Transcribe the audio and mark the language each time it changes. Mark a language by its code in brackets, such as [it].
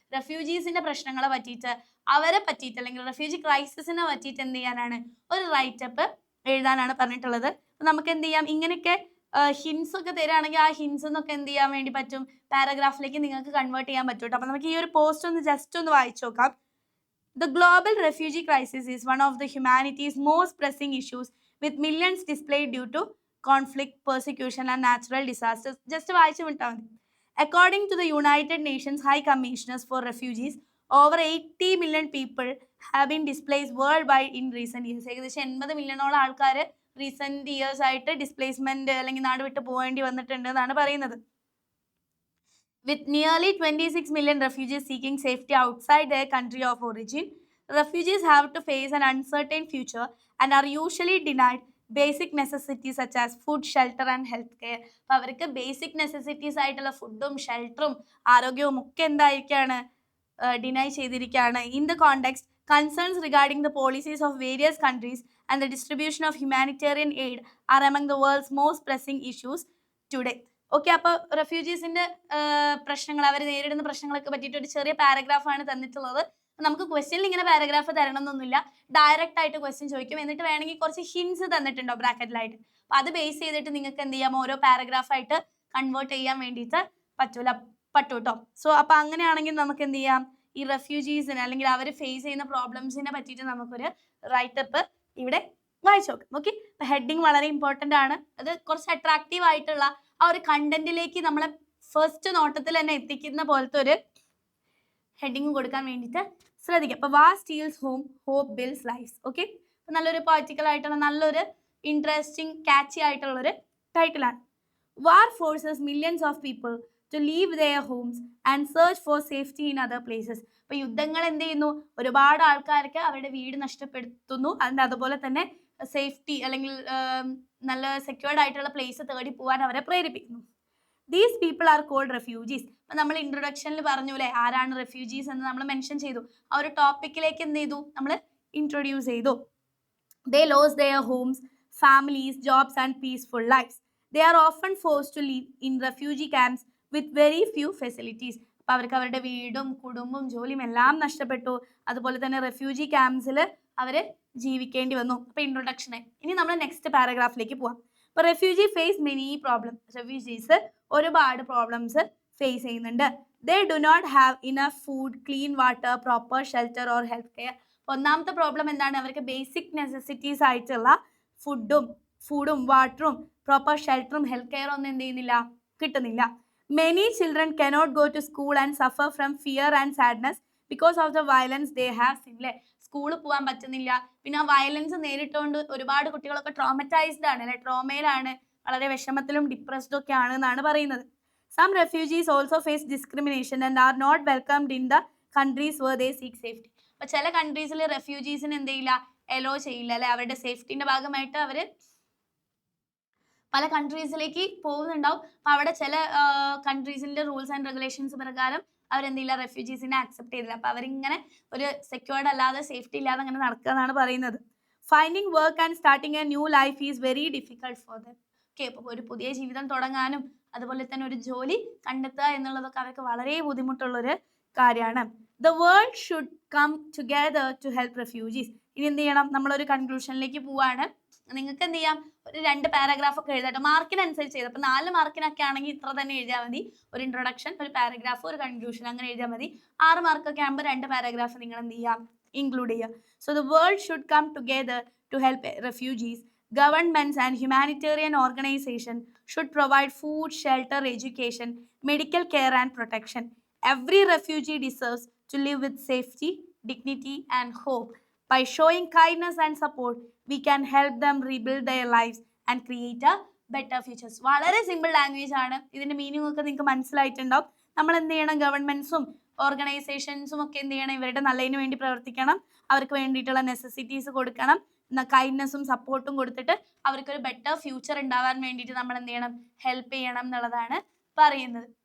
[ml] റെഫ്യൂജീസിന്റെ പ്രശ്നങ്ങളെ പറ്റിയിട്ട്, അവരെ പറ്റിയിട്ട്, അല്ലെങ്കിൽ റെഫ്യൂജി ക്രൈസിസിനെ പറ്റിയിട്ട് എന്ത് ചെയ്യാനാണ്, ഒരു റൈറ്റപ്പ് എഴുതാനാണ് പറഞ്ഞിട്ടുള്ളത്. അപ്പോൾ നമുക്ക് എന്ത് ചെയ്യാം, ഇങ്ങനെയൊക്കെ ഹിൻസ് ഒക്കെ തരികയാണെങ്കിൽ ആ ഹിൻസ് എന്നൊക്കെ എന്ത് ചെയ്യാൻ വേണ്ടി പറ്റും, പാരഗ്രാഫിലേക്ക് നിങ്ങൾക്ക് കൺവേർട്ട് ചെയ്യാൻ പറ്റും കേട്ടോ. അപ്പോൾ നമുക്ക് ഈ ഒരു പോസ്റ്റ് ഒന്ന് ജസ്റ്റ് ഒന്ന് വായിച്ചു നോക്കാം. [en] The global refugee crisis is one of the humanity's most pressing issues, with millions displaced due to conflict, persecution and natural disasters. [ml] Just വായിച്ചു വിട്ടാൽ മതി. [en] According to the United Nations High Commissioners for Refugees, over 80 million people have been displaced worldwide in recent years. [ml] ഏകദേശം 80 മില്യണോളം ആൾക്കാർ recent years ആയിട്ട് displacement അല്ലെങ്കിൽ നാട് വിട്ട് പോകേണ്ടി വന്നിട്ടുണ്ട് എന്നാണ് പറയുന്നത്. [en] With nearly 26 million refugees seeking safety outside their country of origin, refugees have to face an uncertain future and are usually denied basic necessities such as food, shelter and health care. [ml] അപ്പോൾ അവർക്ക് basic necessities ആയിട്ടുള്ള ഫുഡും ഷെൽട്ടറും ആരോഗ്യവും ഒക്കെ എന്തായിരിക്കുകയാണ്, deny ചെയ്തിരിക്കുകയാണ്. [en] In the context, concerns regarding the policies of various countries and the distribution of humanitarian aid are among the world's most pressing issues today. [ml] Okay, അപ്പോൾ റെഫ്യൂജീസിന്റെ പ്രശ്നങ്ങൾ, അവർ നേരിടുന്ന പ്രശ്നങ്ങളൊക്കെ പറ്റിയിട്ട് ഒരു ചെറിയ പാരഗ്രാഫാണ് തന്നിട്ടുള്ളത്. നമുക്ക് ക്വസ്റ്റ്യനിൽ ഇങ്ങനെ പാരഗ്രാഫ് തരണം എന്നൊന്നുമില്ല, ഡയറക്റ്റ് ആയിട്ട് ക്വസ്റ്റ്യൻ ചോദിക്കും. എന്നിട്ട് വേണമെങ്കിൽ കുറച്ച് ഹിൻസ് തന്നിട്ടുണ്ടോ ബ്രാക്കറ്റിലായിട്ട്, അപ്പോൾ അത് ബേസ് ചെയ്തിട്ട് നിങ്ങൾക്ക് എന്ത് ചെയ്യാം, ഓരോ പാരഗ്രാഫായിട്ട് കൺവേർട്ട് ചെയ്യാൻ വേണ്ടിയിട്ട് പറ്റൂ കേട്ടോ. സോ അപ്പോൾ അങ്ങനെയാണെങ്കിൽ നമുക്ക് എന്ത് ചെയ്യാം, ഈ റെഫ്യൂജീസിന് അല്ലെങ്കിൽ അവർ ഫേസ് ചെയ്യുന്ന പ്രോബ്ലംസിനെ പറ്റിയിട്ട് നമുക്കൊരു റൈറ്റപ്പ് ഇവിടെ വായിച്ചു നോക്കാം. ഓക്കെ, അപ്പോൾ ഹെഡിങ് വളരെ ഇമ്പോർട്ടൻ്റ് ആണ്. അത് കുറച്ച് അട്രാക്റ്റീവ് ആയിട്ടുള്ള ആ ഒരു കണ്ടന്റിലേക്ക് നമ്മളെ ഫസ്റ്റ് നോട്ടത്തിൽ തന്നെ എത്തിക്കുന്ന പോലത്തെ ഒരു ഹെഡിങ് കൊടുക്കാൻ വേണ്ടിയിട്ട് ശ്രദ്ധിക്കുക. അപ്പോൾ [en] War steals home, hope builds lives. [ml] Okay, അപ്പോൾ നല്ലൊരു പോയറ്റിക്കൽ ആയിട്ടുള്ള, നല്ലൊരു ഇൻട്രസ്റ്റിംഗ് കാച്ചി ആയിട്ടുള്ളൊരു ടൈറ്റിലാണ്. [en] War forces millions of people to leave their homes and search for safety in other places. [ml] അപ്പോൾ യുദ്ധങ്ങൾ എന്ത് ചെയ്യുന്നു, ഒരുപാട് ആൾക്കാർക്ക് അവരുടെ വീട് നഷ്ടപ്പെടുത്തുന്നു. അതുപോലെ തന്നെ സേഫ്റ്റി അല്ലെങ്കിൽ നല്ല സെക്യൂർഡ് ആയിട്ടുള്ള പ്ലേസ് തേടി പോകാൻ അവരെ പ്രേരിപ്പിക്കുന്നു. [en] These people are called refugees. [ml] അപ്പം നമ്മൾ ഇൻട്രൊഡക്ഷനിൽ പറഞ്ഞു അല്ലേ, ആരാണ് റെഫ്യൂജീസ് എന്ന് നമ്മൾ മെൻഷൻ ചെയ്തു. ആ ഒരു ടോപ്പിക്കിലേക്ക് എന്ത് ചെയ്തു, നമ്മൾ ഇൻട്രൊഡ്യൂസ് ചെയ്തു. [en] They lose their homes, families, jobs and peaceful lifes. They are often forced to live in refugee camps with very few facilities. [ml] അപ്പോൾ അവർക്ക് അവരുടെ വീടും കുടുംബവും ജോലിയും എല്ലാം നഷ്ടപ്പെട്ടു. അതുപോലെ തന്നെ റെഫ്യൂജി ക്യാമ്പ്സിൽ അവർ ജീവിക്കേണ്ടി വന്നു. അപ്പോൾ ഇൻട്രൊഡക്ഷനെ ഇനി നമ്മൾ നെക്സ്റ്റ് പാരഗ്രാഫിലേക്ക് പോവാം. അപ്പോൾ [en] Refugee face many problem. [ml] Refugees ഒരുപാട് പ്രോബ്ലംസ് ഫേസ് ചെയ്യുന്നുണ്ട്. [en] They do not have enough food, clean water, proper shelter or health care. [ml] ഒന്നാമത്തെ പ്രോബ്ലം എന്താണ്, അവർക്ക് ബേസിക് നെസസിറ്റീസ് ആയിട്ടുള്ള ഫുഡും വാട്ടറും പ്രോപ്പർ ഷെൽട്ടറും ഹെൽത്ത് കെയർ ഒന്നും എന്ത് ചെയ്യുന്നില്ല, കിട്ടുന്നില്ല. [en] Many children cannot go to school and suffer from fear and sadness because of the violence they have seen. [ml] സ്കൂളിൽ പോകാൻ പറ്റുന്നില്ല, പിന്നെ ആ വയലൻസ് നേരിട്ടുകൊണ്ട് ഒരുപാട് കുട്ടികളൊക്കെ ട്രോമറ്റൈസ്ഡ് ആണ് അല്ലെ, ട്രോമയിലാണ്, വളരെ വിഷമത്തിലും ഡിപ്രസ്ഡും ഒക്കെ ആണ് എന്നാണ് പറയുന്നത്. [en] Some refugees also face discrimination and are not welcomed in the countries where they seek safety. [ml] അപ്പോൾ ചില കൺട്രീസിൽ റെഫ്യൂജീസിന് എന്ത് ചെയ്യില്ല, എലോ ചെയ്യില്ല അല്ലെ. അവരുടെ സേഫ്റ്റിന്റെ ഭാഗമായിട്ട് അവർ പല കൺട്രീസിലേക്ക് പോകുന്നുണ്ടാവും. അപ്പൊ അവിടെ ചില കൺട്രീസിന്റെ റൂൾസ് ആൻഡ് റെഗുലേഷൻസ് പ്രകാരം അവരെന്തില്ല റെഫ്യൂജീസിനെ അക്സെപ്റ്റ് ചെയ്തില്ല. അപ്പൊ അവരിങ്ങനെ ഒരു സെക്യൂർഡ് അല്ലാതെ സേഫ്റ്റി ഇല്ലാതെ അങ്ങനെ നടക്കുക എന്നാണ് പറയുന്നത്. [en] Finding work and starting a new life is very difficult for them. [ml] Okay, അപ്പൊ ഒരു പുതിയ ജീവിതം തുടങ്ങാനും അതുപോലെ തന്നെ ഒരു ജോലി കണ്ടെത്തുക എന്നുള്ളതൊക്കെ അവർക്ക് വളരെ ബുദ്ധിമുട്ടുള്ള ഒരു കാര്യമാണ്. [en] The world should come together to help refugees. [ml] ഇനി എന്ത് ചെയ്യണം, നമ്മളൊരു കൺക്ലൂഷനിലേക്ക് പോവാണ്. നിങ്ങൾക്ക് എന്ത് ചെയ്യാം, ഒരു 2 പാരഗ്രാഫ് ഒക്കെ എഴുതട്ടെ, മാർക്കിനനുസരിച്ച് ചെയ്ത്. അപ്പൊ 4 മാർക്കിനൊക്കെ ആണെങ്കിൽ ഇത്ര തന്നെ എഴുതിയാൽ മതി. ഒരു ഇൻട്രൊഡക്ഷൻ, ഒരു പാരഗ്രാഫ്, ഒരു കൺക്ലൂഷൻ, അങ്ങനെ എഴുതിയാൽ മതി. 6 മാർക്കൊക്കെ ആകുമ്പോൾ 2 പാരഗ്രാഫ് നിങ്ങൾ എന്ത് ചെയ്യാം, ഇൻക്ലൂഡ് ചെയ്യുക. [en] So the world should come together to help refugees. Governments and humanitarian organizations should provide food, shelter, education, medical care and protection. Every refugee deserves to live with safety, dignity and hope. By showing kindness and support, we can help them rebuild their lives and create a better futures. [ml] വളരെ simple language ആണ്. ഇതിന്റെ meaning ഒക്കെ നിങ്ങൾക്ക് മനസ്സിലായിട്ടുണ്ടാവും. നമ്മൾ എന്ത് ചെയ്യണം, ഗവൺമെന്റ്സും ഓർഗനൈസേഷൻസും ഒക്കെ എന്ത് ചെയ്യണം, ഇവരുടെ നല്ലതിന് വേണ്ടി പ്രവർത്തിക്കണം. അവർക്ക് വേണ്ടിയിട്ടുള്ള നെസസിറ്റീസ് കൊടുക്കണം. കൈൻഡ്നെസ്സും സപ്പോർട്ടും കൊടുത്തിട്ട് അവർക്കൊരു ബെറ്റർ ഫ്യൂച്ചർ ഉണ്ടാവാൻ വേണ്ടിയിട്ട് നമ്മൾ എന്ത് ചെയ്യണം, ഹെൽപ്പ് ചെയ്യണം എന്നുള്ളതാണ് പറയുന്നത്.